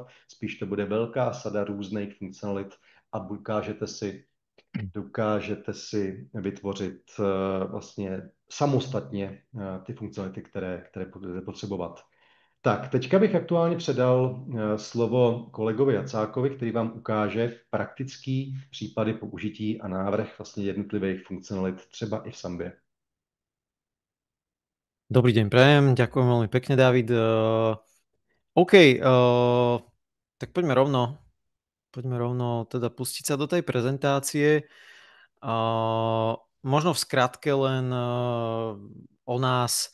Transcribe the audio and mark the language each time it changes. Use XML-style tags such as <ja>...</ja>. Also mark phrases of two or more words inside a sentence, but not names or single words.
<cs>Spíš to bude velká sada různých funkcionalit a dokážete si vytvořit vlastně samostatně ty funkcionality, které budete potřebovat. Tak, teďka bych aktuálně předal slovo kolegovi Jacákovi, který vám ukáže praktický případy použití a návrh vlastně jednotlivých funkcionalit třeba i v Sambě.</cs> <sk>Dobrý deň, prajem. Ďakujem veľmi pekne, David. OK, tak poďme rovno teda pustiť sa do tej prezentácie. Možno v skratke len o nás.</sk>